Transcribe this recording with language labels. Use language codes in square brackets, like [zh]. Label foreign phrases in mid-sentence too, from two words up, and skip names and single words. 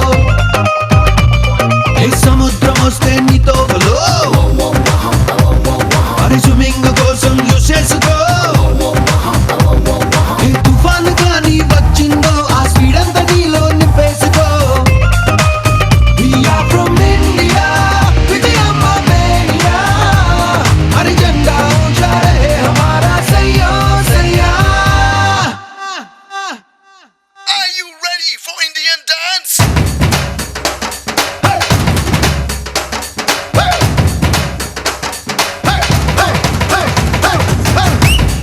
[te] సముద్రం వస్తే నీతో అరే స్విమ్మింగ్ కోసం యూస్ చేసుకో తుఫాను కానీ వచ్చిందో ఆ స్పీడ్ అంతా నీలో నింపేసుకో [en] We are from India, Vijayamma Mania. [hi] हरी झंडा ऊंचा रहे हमारा सैया सैया. [en] Are you ready for Indian dance? Hey! Hey! Hey! Hey! Hey! Hey! Hey!